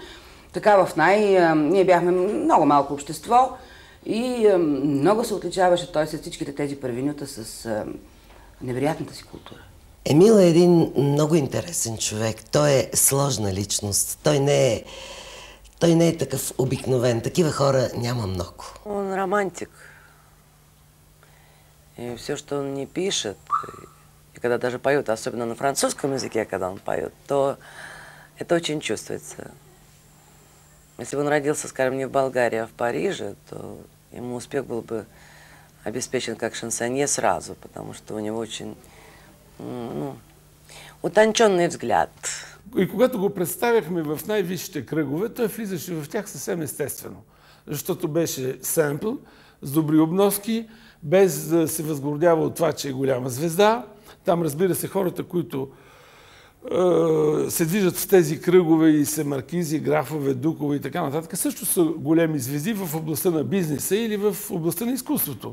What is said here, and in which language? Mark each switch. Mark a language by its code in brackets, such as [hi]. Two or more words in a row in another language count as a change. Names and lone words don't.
[bg] Така ние бяхме много малко общество и много се отличаваше той след всичките тези първинюта с невероятната си култура. Емил е един много интересен човек. Той е сложна личност. Той не е такъв обикновен. Такива хора няма много. [ru] Он романтик. И все, что он не пишет, и когда даже поет, особенно на французском языке, когда он поет, то это очень чувствуется. Если бы он родился, скажем, не в Болгарии, а в Париже, то ему успех был бы обеспечен как шансонье сразу, потому что у него очень утонченный взгляд. [bg] И когато го представяхме в най-висшите кръгове, той влизаше в тях съвсем естествено. Защото беше семпл с добри обноски, без да се възгордява от това, че е голяма звезда. Там, разбира се, хората, които се движат в тези кръгове и са маркизи, графове, дукове и така нататък, също са големи звезди в областта на бизнеса или в областта на изкуството.